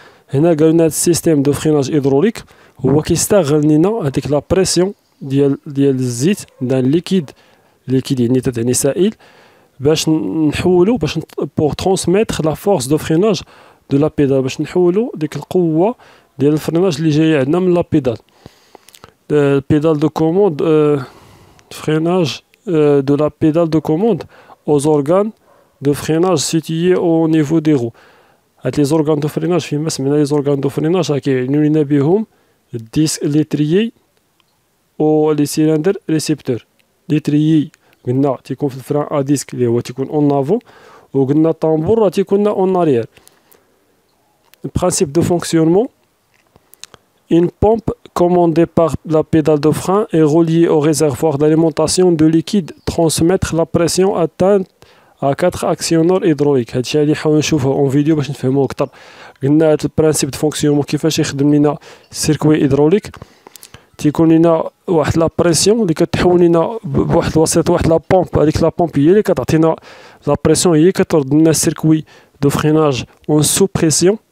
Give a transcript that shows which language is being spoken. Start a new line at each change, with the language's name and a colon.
Arabic: هنا قالوا لنا السيستيم دو فريناج هيدروليك هو كيستغل لينا هذيك لا بريسيون ديال الزيت دان ليكيد يعني تعني سائل، باش نحولو باش بور ترانسميتر لا فورس دو فريناج دو لا بيدال، باش نحولو ديك القوه ديال الفريناج اللي جايه عندنا من لا بيدال.
French: pédale de commande, freinage de la pédale de commande aux organes de freinage situés au niveau des roues.
Arabic: هاد
French: les organes de freinage
Arabic: فيما سمينا les organes de freinage راه كيعنيو لينا بهم الديسك ليتريي و لي سيلندر ريسيبتور. ليتريي قلنا تيكون في الفران ا ديسك اللي هو تيكون اون افون، وقلنا الطامبور راه تيكون اون اريير.
French: Principe de fonctionnement: une pompe commandée par la pédale de frein est reliée au réservoir d'alimentation de liquide transmettre la pression atteinte à 4 actionneurs hydrauliques.
Arabic: هادشي اللي نحاول نشوفه اون فيديو باش نفهموه اكثر. قلنا هاد البرانسيب دو فونكسيونمون كيفاش يخدم لينا السيركوي هيدروليك. تيكون لينا واحد لا بريسيون اللي كتحول لينا بواحد الوسيط، واحد لا بومب. هذيك لا بومب هي اللي كتعطينا لا بريسيون، هي كترد لنا السيركوي دو فريناج اون سو بريسيون.